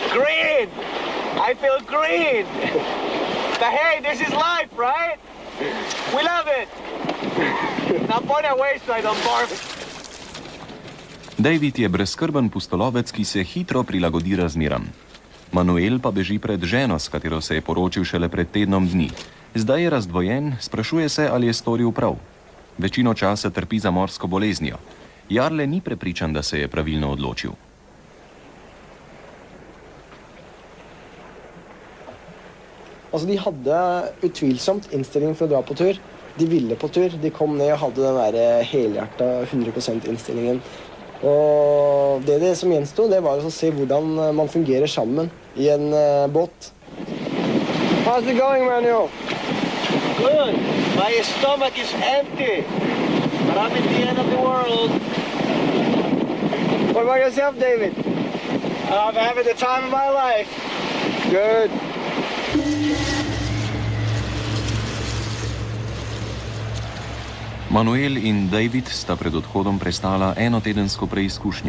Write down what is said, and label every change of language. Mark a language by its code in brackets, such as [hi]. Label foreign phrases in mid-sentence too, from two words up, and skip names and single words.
[en] Green! I feel green! But hey, this is life, right? We love it. Now point away so I don't barf. [sl] David je brezskrben pustolovec, ki se hitro prilagodi razmeram. Manuel pa beži pred ženo, s katero se je poročil šele pred tednom dni. Zdaj je razdvojen, sprašuje se, ali je storil prav. Večino časa trpi za morsko boleznijo. Jarle ni prepričan, da se je pravilno odločil. [no] Altså, de hadde utvilsomt innstilling for å dra på tur. De ville på tur. De kom ned og hadde den der helhjertet 100% innstillingen. Og det som gjenstod, det var å se hvordan man fungerer sammen i en båt. [en] How's it going, Manuel? Good. My stomach is empty. But I'm at the end of the world. What about yourself, David? I'm having the time of my life. Good. [sl] Manuel in David sta pred odhodom prestala enotedensko preizkušnjo.